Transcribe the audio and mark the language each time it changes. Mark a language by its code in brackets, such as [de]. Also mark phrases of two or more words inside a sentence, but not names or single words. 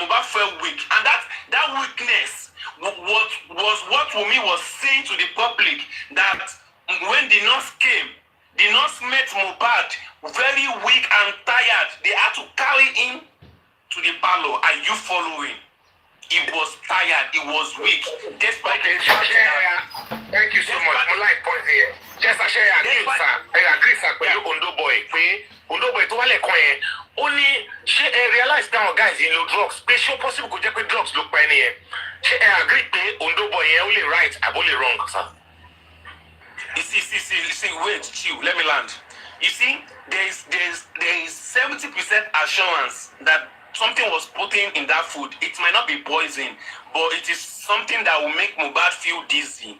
[en] Mohbad felt weak, and that weakness was what Wunmi was saying to the public, that when the nurse came, the nurse met Mohbad very weak and tired. They had to carry him to the parlor. Are you following? He was tired. He was weak. Despite thank you so much. I like point here. Just a share I agree, [yo] sir. Pẹ̀lú Ondo boy. Ondo boy tó wá lẹ́kọ̀ọ́ yẹn. Ó ní ṣé ẹ [en] realize now guys [yo] in lo drugs. Pé ṣé possible kó jẹ́ pé drugs ló pa ẹni yẹn. Ṣé ẹ agree pé Ondo boy yẹn ó lè right àbó lè wrong, sir? [en] You see, wait, chill, let me land. You see, there is 70% assurance that something was put in that food. It might not be poison, but it is something that will make Mohbad feel dizzy.